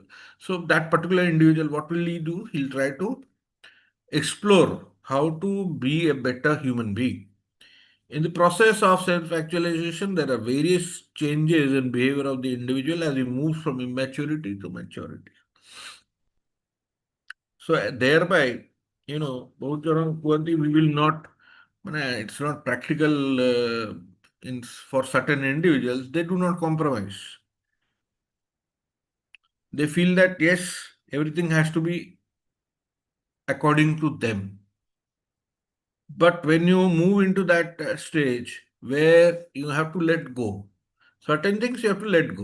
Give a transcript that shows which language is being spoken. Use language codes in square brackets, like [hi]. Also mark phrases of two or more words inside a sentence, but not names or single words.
[en] So that particular individual, what will he do? He'll try to explore how to be a better human being. In the process of self-actualization, there are various changes in behavior of the individual as he moves from immaturity to maturity. So thereby, [or] ବହୁତ ଜଣ କୁହନ୍ତି [en] we will not, it's not practical for certain individuals. They do not compromise. They feel that yes, everything has to be according to them. But when you move into that stage where you have to let go, certain things you have to let go.